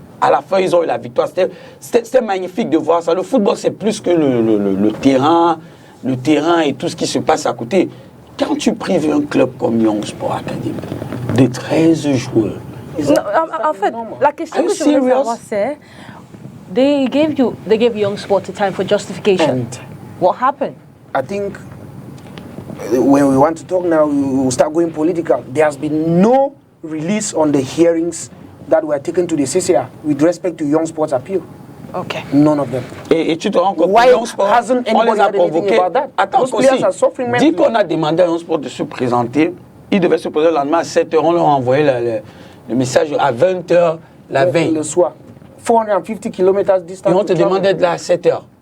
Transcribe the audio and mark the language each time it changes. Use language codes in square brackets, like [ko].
[fr] À la fin, ils ont eu la victoire. C'était magnifique de voir ça. Le football, c'est plus que le terrain et tout ce qui se passe à côté. Quand tu prives un club comme Young Sport Academy de 13 joueurs... En fait, la question que je voulais savoir, c'est... [en] They gave Young Sport a time for justification. What happened? I think... When we want to talk now, we will start going political. There has been no release on the hearings that were taken to the CCA with respect to Young Sports appeal. Okay. None of them. [fr] Et tu te rends compte [en] Why [fr] que Young Sport, [en] hasn't anybody had anything about that? [fr] Attends, dit qu'on a demandé à Young Sport de se présenter, il devait se présenter le lendemain à 7h, on leur a envoyé le message à 20h la veille. Le soir. 450 km distance. Et on te demande d'être là à 7h.